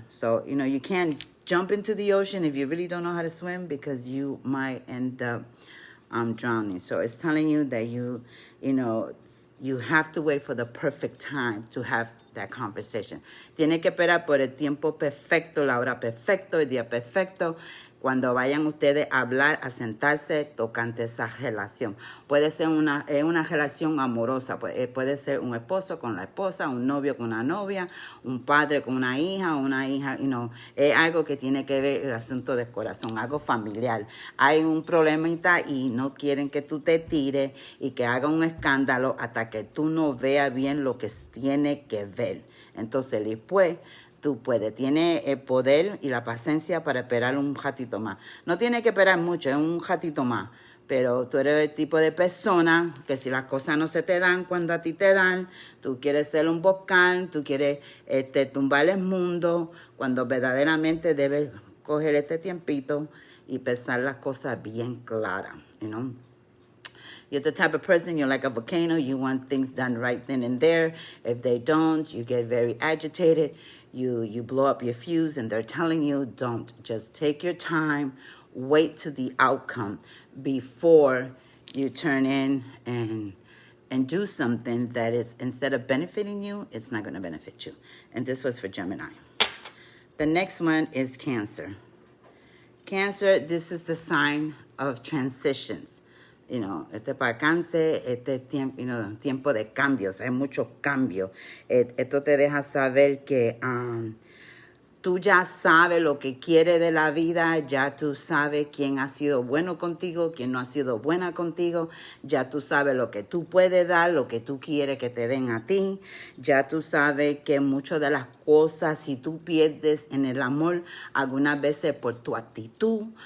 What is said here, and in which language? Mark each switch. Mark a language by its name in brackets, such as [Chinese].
[English] So, you can't jump into the ocean if you really don't know how to swim, because you might end up drowning. So it's telling you that you have to wait for the perfect time to have that conversation. [Spanish] Tiene que esperar por el tiempo perfecto, la hora perfecta, el día perfecto, cuando vayan ustedes a hablar, a sentarse tocante esa relación. Puede ser una relación amorosa, puede ser un esposo con la esposa, un novio con una novia, un padre con una hija, es algo que tiene que ver el asunto del corazón, algo familiar. Hay un problemita y no quieren que tú te tires y que haga un escándalo hasta que tú no veas bien lo que tiene que ver. Entonces, después, tú puedes, tienes el poder y la paciencia para esperar un ratito más. No tienes que esperar mucho, es un ratito más. Pero tú eres el tipo de persona que si las cosas no se te dan cuando a ti te dan, tú quieres ser un volcán, tú quieres tumbar el mundo, cuando verdaderamente debes coger este tiempito y pensar las cosas bien claras, [English] You're the type of person, you're like a volcano, you want things done right then and there. If they don't, you get very agitated. You blow up your fuse, and they're telling you, don't. Just take your time, wait to the outcome before you turn in and do something that is, instead of benefiting you, it's not going to benefit you. And this was for Gemini. The next one is Cancer. Cancer, this is the sign of transitions. [Spanish] Para Cáncer, tiempo de cambios, hay muchos cambios. Esto te deja saber que Tú ya sabes lo que quieres de la vida, ya tú sabes quién ha sido bueno contigo, quién no ha sido buena contigo, ya tú sabes lo que tú puedes dar, lo que tú quieres que te den a ti, ya tú sabes que muchas de las cosas, si tú pierdes en el amor, algunas veces por tu actitud,